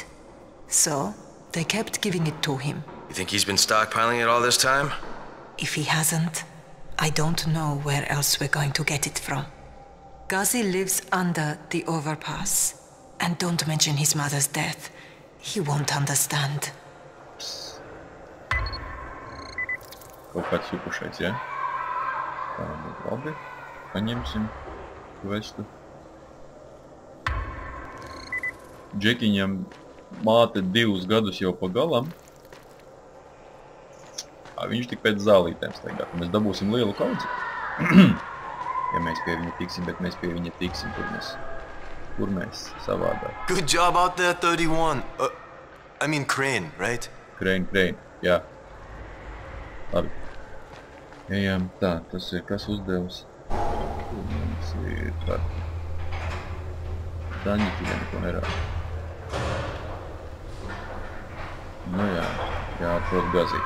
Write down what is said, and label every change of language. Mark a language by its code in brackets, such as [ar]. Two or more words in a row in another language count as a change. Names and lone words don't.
[en] So, they kept giving it to him. You think he's been stockpiling it all this time? If he hasn't, I don't know where else we're going to get it from. Ghazi lives under the overpass. And don't mention his mother's death. He won't understand. [lv] Kaut kāds jukušais, ja? Tā, labi. Paņemsim kvestu. Džekiņam māte 2 gadus jau pa galam. Viņš tik pēc zālītēm staigā. Mēs dabūsim lielu kaudzi. Ja mēs pie viņa tiksim, bet mēs pie viņa tiksim, kur mēs savādāk. [en] Good job out there, 31. I mean Crane, right? [lv] Crane, jā. Labi. Ejam, tā, tas ir kas uzdevums. Kur mums ir tā. Daņiki vien neko nerāda. Nu jā, jāatrod Ghazi.